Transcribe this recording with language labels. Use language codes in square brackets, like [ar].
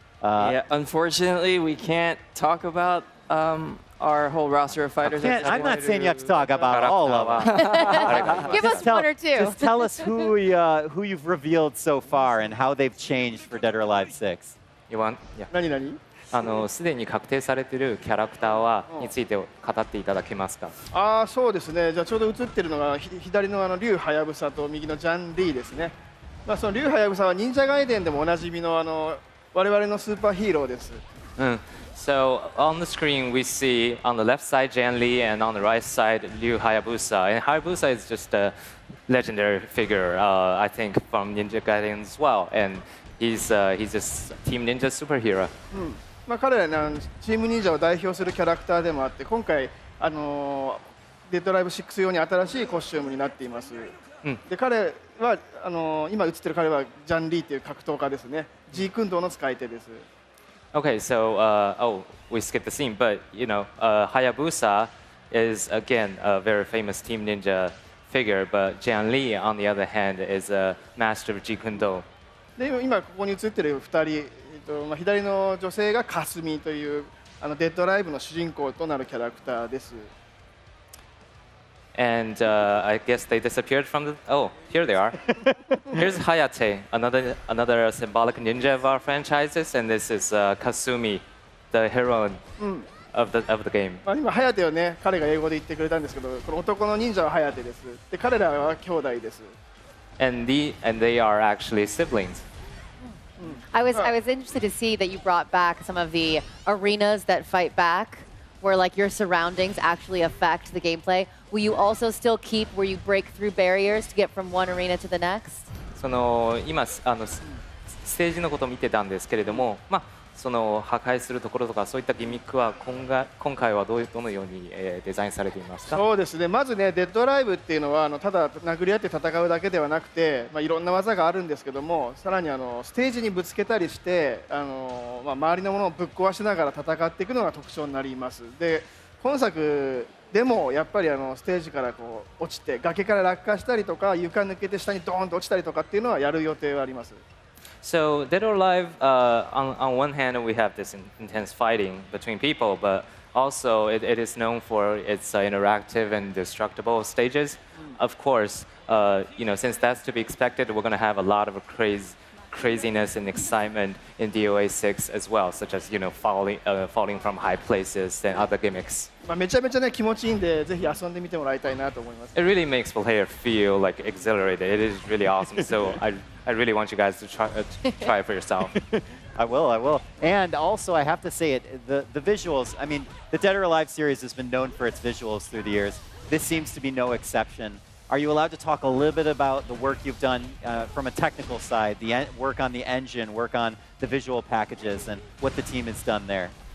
[en] yeah, unfortunately, we can't talk about our whole roster of fighters. I'm not saying you have to talk about all of them. Give us one or two. Just tell us who you've revealed so far and how they've changed for Dead or Alive 6. You want? Yeah. [ja] 何すでに確定されているキャラクターについて語っていただけますか。そうですね。じゃあちょうど映ってるのが左のリュウハヤブサと右のジャン・リーですね。そのリュウハヤブサは忍者ガイデンでもおなじみの我々のスーパーヒーローです。 [en] So on the screen we see on the left side Jan Lee and on the right side Ryu Hayabusa. And Hayabusa is just a legendary figure, I think, from Ninja Gaiden as well. And he's just Team Ninja superhero. [ja] 彼らはチーム忍者を代表するキャラクターでもあって、今回デッドライブ6用に新しいコスチュームになっています。で彼は今映ってる彼はジャン・リーという格闘家ですね。ジークンドーの使い手です。 [en] Okay, so we skipped the scene, but Hayabusa is again a very famous Team Ninja figure, but Jian Li, on the other hand, is a master of Jeet Kune Do. [ja] で今ここに映ってる2人、左の女性がカスミというデッドライブの主人公となるキャラクターです。 [en] And I guess they disappeared from the. Oh, here they are. Here's Hayate, another symbolic ninja of our franchises, and this is Kasumi, the heroine of the game. [ja] 今ハヤテをね、彼が英語で言ってくれたんですけど、この男の忍者はハヤテです。で彼らは兄弟です。 [en] And they are actually siblings. I was interested to see that you brought back some of the arenas that fight back, where like your surroundings actually affect the gameplay. Will you also still keep where you break through barriers to get from one arena to the next? [ja] 今ステージのことを見てたんですけれども、その破壊するところとかそういったギミックは今回はどのようにデザインされていますか。そうですね。まずね、デッドライブっていうのはただ殴り合って戦うだけではなくて、いろんな技があるんですけども、さらにステージにぶつけたりして周りのものをぶっ壊しながら戦っていくのが特徴になります。で今作でもやっぱりステージからこう落ちて崖から落下したりとか床抜けて下にドーンと落ちたりとかっていうのはやる予定はあります。 [en] So Dead or Alive, on one hand, we have this intense fighting between people, but also it is known for its interactive and destructible stages. Of course, since that's to be expected, we're going to have a lot of craziness and excitement in DOA 6 as well, such as falling from high places and other gimmicks. [ja] めちゃめちゃね気持ちいいんでぜひ遊んでみてもらいたいなと思います。 [en] It really makes player feel like exhilarated. It is really awesome. So I really want you guys to try it for yourself. I will. And also, I have to say the visuals. I mean, the Dead or Alive series has been known for its visuals through the years. This seems to be no exception. Are you allowed to talk a little bit about the work you've done from a technical side, the work on the engine, work on the visual packages, and what the team has done there?